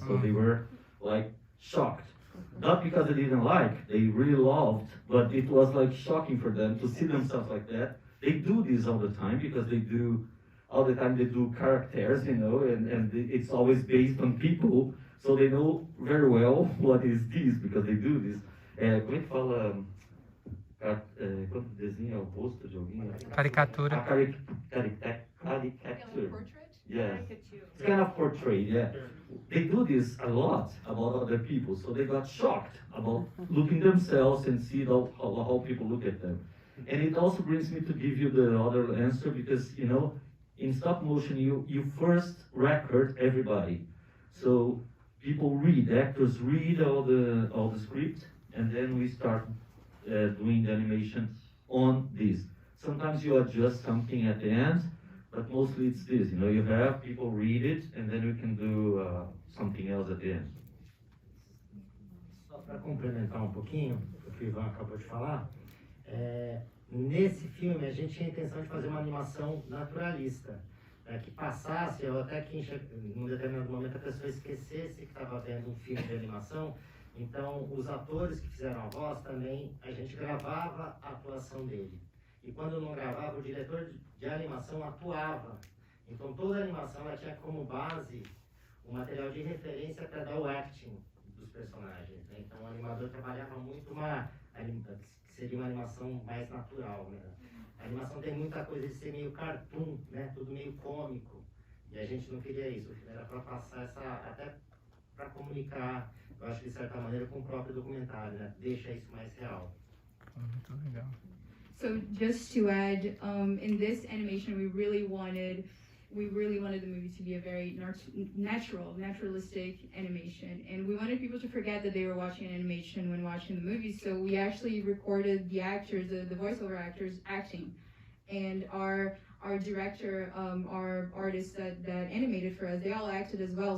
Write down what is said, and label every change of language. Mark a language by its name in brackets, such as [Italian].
[English] So they were like shocked. Not because they didn't like, they really loved, but it was like shocking for them to see themselves like that. They do this all the time because they do characters, and it's always based on people, so they know very well what is this because they do this. [Portuguese] Como é que fala? Quando desenha o rosto de alguém? Caricatura. [English] Caricature. Yes. It's kind of portrait, yeah. They do this a lot about other people, so they got shocked about looking themselves and see how people look at them. And it also brings me to give you the other answer because, in stop motion, you first record everybody. So people read, actors read all the script, and then we start doing the animation on this. Sometimes you adjust something at the end, but mostly it's this, you have people read it, and then we can do something else at the end. [Portuguese] Só para complementar um pouquinho o que o Ivan acabou de falar, nesse filme a gente tinha a intenção de fazer uma animação naturalista, que passasse, ou até que em um determinado momento a pessoa esquecesse que estava vendo um filme de animação. Então os atores que fizeram a voz também, a gente gravava a atuação dele. E quando não gravava, o diretor de animação atuava. Então toda a animação ela tinha como base um material de referência para dar o acting dos personagens, né? Então o animador trabalhava muito que seria uma animação mais natural, né? A animação tem muita coisa de ser meio cartoon, né? Tudo meio cômico. E a gente não queria isso. Era para passar até para comunicar, eu acho que de certa maneira, com o próprio documentário, né? Deixa isso mais real. Muito legal. [English] So just to add, in this animation, we really wanted the movie to be a very naturalistic animation, and we wanted people to forget that they were watching an animation when watching the movie. So we actually recorded the actors, the voiceover actors, acting, and our director, our artists that animated for us, they all acted as well.